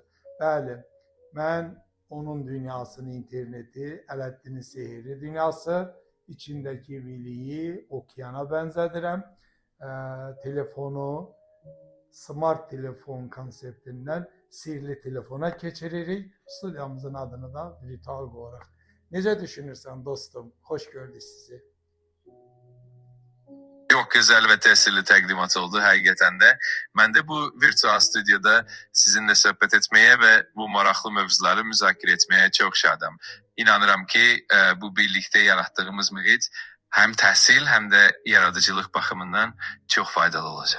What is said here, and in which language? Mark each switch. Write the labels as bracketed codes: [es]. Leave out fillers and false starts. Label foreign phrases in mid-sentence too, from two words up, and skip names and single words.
[az] Bəli, mən onun dünyasını, interneti, Ələddinin sehirli dünyası, içindeki biliyi okeana bənzədirəm. Telefonu smart telefon konseptindən sihirli telefona keçiririk. Studiyamızın adını da virtual qoyuruq. Necə düşünürsən dostum? Xoş gördük sizi. [tr] Çok güzel ve tesirli [az] təqdimat oldu həqiqətən də. Mən də bu virtual stüdyoda sizinle söhbət etməyə və bu maraqlı mövzuları müzakirə etməyə çox şadam. İnanıram ki, bu birlikte yaratdığımız mühit həm təhsil, həm də yaradıcılıq baxımından çox faydalı olacaq.